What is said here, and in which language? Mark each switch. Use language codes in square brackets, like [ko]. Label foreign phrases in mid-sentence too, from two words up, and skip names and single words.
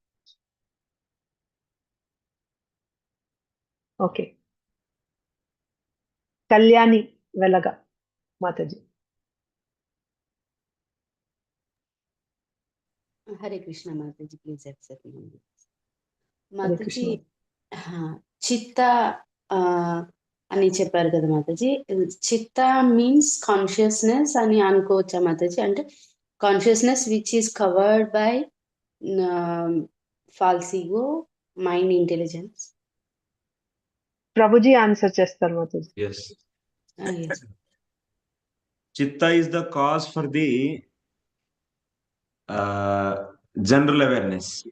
[en] Okay. Kalyani Velaga, Mataji. Hare Krishna Mataji, please accept me. Hare Krishna. [te] Mataji, chitta అని చెప్పారు కదా మాతాజీ. చిత్త [en] means consciousness [te] అని అనుకోవచ్చా మాతాజీ? [en] అంటే consciousness which is covered by false ego, mind, intelligence. [te] ప్రభుజీ answer చేస్తార్ మాతాజీ. [en] Yes. Yes. Chitta is the cause for the general awareness.